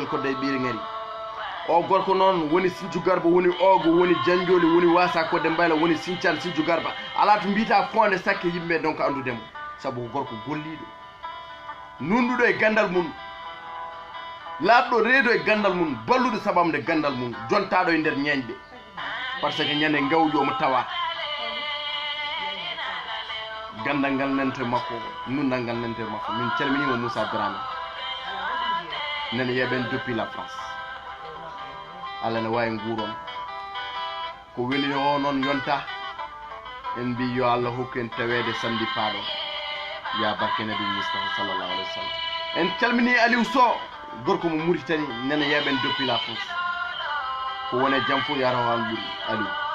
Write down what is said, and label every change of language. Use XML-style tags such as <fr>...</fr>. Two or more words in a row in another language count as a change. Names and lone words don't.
<ff>kodde ɓiiri ngari o gorko noon woni Sinthiou Garba woni Ogo woni Janjoli woni Wasa Kodde Mbayla woni Sinthiane Sinthiou Garba ala to mbita Fonde Sakke yimɓe donc andudemo sabu ko gorko golliɗo nunduɗo e gandal mum laaɓɗo reedo e gandal mum balluɗo sabamde gandal mum jontaɗo e nder ñeñɓe par ce que ñande gawƴo omo tawa gandal ngal nante makko nundal ngal nante makko min calminimo Moussa Dramé nene yeɓen</ff> <fr>depuis la France</fr> <ff>Allah ne wawi nguuron ko weli o noon yonta en mbi yo Allah hokku en tawede samedi paaɗo ya barke nabi Moustapha</ff> <ar>صلى الله عليه وسلم</ar> <ff>en calmini Aliou Sow gorko mo Mauritanie nene yeɓen</ff> <fr>depuis la France</fr> <ff>ko wone jaam fof yaro han ɓuuri Aliou</ff>